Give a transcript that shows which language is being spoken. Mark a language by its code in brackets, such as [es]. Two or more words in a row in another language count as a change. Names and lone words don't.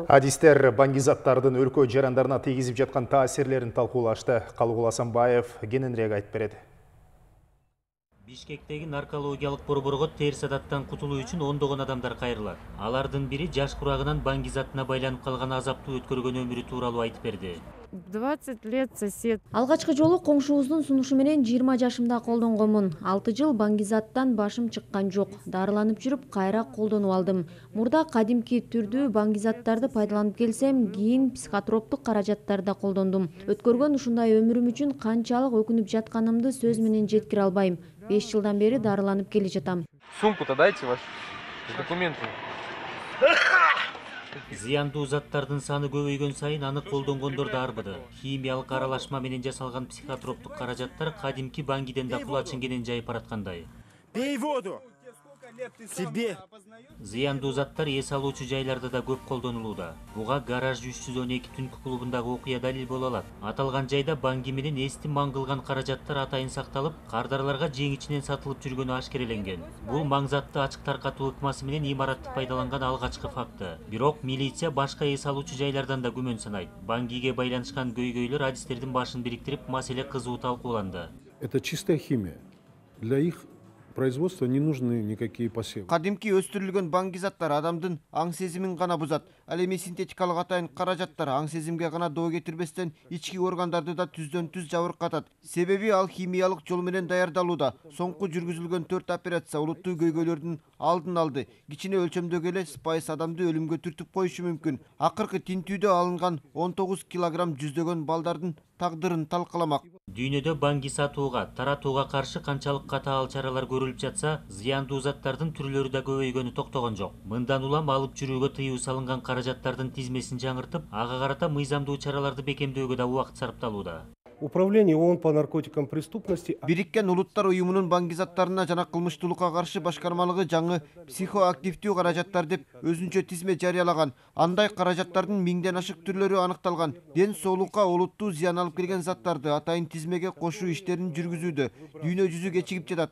[ky] Адистер баңгизаттардын өлкө жарандарына тийгизип жаткан таасирлерин талкуулашты. Калыгул Асанбаев кененирээк айтып берет. Бишкектеги наркологиялык борборго терс адаттан кутулуу үчүн ондогон адамдар кайрылат. Алардын бири жаш курагынан баңгизатына байланып калган азаптуу өткөргөн өмүрү тууралуу айтып берди. [ru] 20 лет сосед. [ky] Алгачкы жолу коңшубуздун сунушу менен 20 жашымда колдонгонмун. 6 жыл баңгизаттан башым чыккан жок. Дарыланып жүрүп кайра колдонуп алдым. Мурда кадимки түрдүү баңгизаттарды пайдаланып келсем, кийин психотроптук каражаттарды колдондум. Өткөргөн ушундай өмүрүм үчүн канчалык өкүнүп жатканымды сөз менен жеткире албайм. 5 жылдан бери дарыланып келе жатам. [ru] Сумку-то дайте ваши документы. [ky] Зыяндуу заттардын саны көбөйгөн сайын аны колдонгондор да арбыды. Химиялык аралашма менен жасалган психотроптук каражаттар кадимки баңгиден да кулачын кенен жайып бараткандай. [ru] Пей воду. Себе. [ky] Зыяндуу заттар эс алуучу жайларда да көп колдонулууда. Буга гараж 312 түнкү клубундагы окуя далил боло алат. Аталган жайда баңги менен эсти маңгылган каражаттар атайын сакталып, кардарларга жеңичинен сатылып жүргөнү ашкереленген. Бул маңзатты ачык таркатуу ыкмасы менен имаратты пайдаланган алгачкы факты. Бирок милиция башка эс алуучу жайлардан да күмөн санайт. Баңгиге байланышкан көйгөйлөр адистердин башын бириктирип, маселе кызуу талкууланды. [ru] Это чистая химия. Для их производства не нужны никакие посевы. [ky] Кадимки өстүрүлгөн баңгизаттар адамдын аң сезимин гана бузат. Ал эми синтетикалык атайын каражаттар аң сезимге гана доо кетирбестен ички органдарды да түздөн түз жабыркатат. Себеби ал химиялык жол менен даярдалууда. Соңку жүргүзүлгөн 4 операция олуттуу көйгөйлөрдүн алдын алды. Кичине өлчөмдөгү эле спайс адамды өлүмгө түртүп коюшу мүмкүн. Акыркы тинтүүдө алынган 19 килограмм жүздөгөн балдардын тагдырын талкаламак. Дүйнөдө баңги сатууга, таратууга каршы канчалык катаал чаралар көрүлүп жатса, зыяндуу заттардын түрлөрү да көбөйгөнү токтогон жок. Мындан улам алып жүрүүгө тыюу салынган каражаттардын тизмесин жаңыртып, ага карата мыйзамдуу чараларды бекемдөөгө да убакыт сарпталууда. [ru] Управление ООН по наркотикам преступности. [ky] Бириккен Улуттар уюмунун баңгизаттарына жана кылмыштуулукка каршы башкармалыгы жаңы психоактивдүү каражаттар деп өзүнчө тизме жарыялаган. Андай каражаттардын 1000ден ашык түрлөрү аныкталган. Ден соолукка олуттуу зыян алып келген заттарды атайын тизмеге кошуу иштерин жүргүзүүдө дүйнө жүзү кечигип жатат.